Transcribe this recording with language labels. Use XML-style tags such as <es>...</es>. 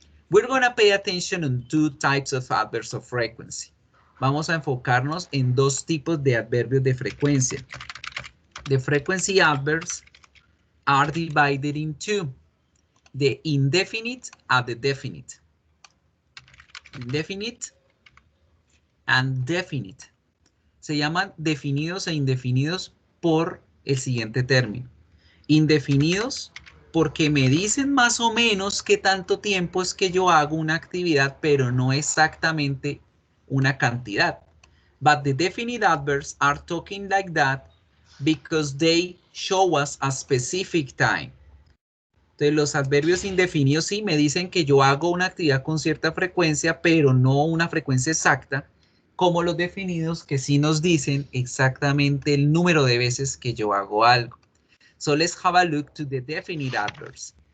<en>We're going to pay attention on two types of adverbs of frequency.</en> <es>Vamos a enfocarnos en dos tipos de adverbios de frecuencia.</es> <en>The frequency adverbs are divided in two. The indefinite and the definite. Indefinite and definite.</en> <es>Se llaman definidos e indefinidos por el siguiente término. Indefinidos porque me dicen más o menos qué tanto tiempo es que yo hago una actividad, pero no exactamente una cantidad.</es> <en>But the definite adverbs are talking like that because they show us a specific time.</en> <es>Entonces, los adverbios indefinidos sí me dicen que yo hago una actividad con cierta frecuencia, pero no una frecuencia exacta, como los definidos que sí nos dicen exactamente el número de veces que yo hago algo.</es> <en>So let's have a look to the definite adverbs.</en>